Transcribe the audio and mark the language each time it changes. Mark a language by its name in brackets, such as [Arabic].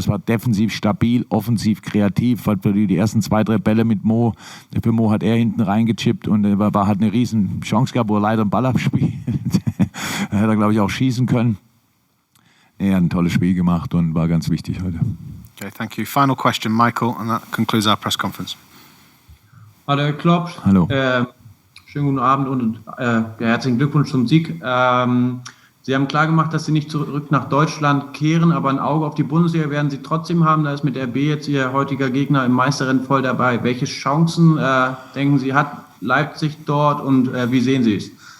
[German] Es war defensiv stabil, offensiv kreativ. Hat die ersten 2, 3 Bälle mit Mo, für Mo hat er hinten reingechippt und hat eine riesen Chance gehabt, wo er leider einen Ball abspielt. Da hätte er, glaube ich, auch schießen können. Er hat ein tolles Spiel gemacht und war ganz wichtig heute. [English] Okay, thank you. Final question, Michael, and that concludes our press conference. [German] Hallo, Herr Klopp. Hallo. Schönen guten Abend und herzlichen Glückwunsch zum Sieg. Sie haben klargemacht, dass Sie nicht zurück nach Deutschland kehren, aber ein Auge auf die Bundesliga werden Sie trotzdem haben. Da ist mit RB jetzt Ihr heutiger Gegner im Meisterrennen voll dabei. Welche Chancen, denken Sie, hat Leipzig dort und wie sehen Sie es?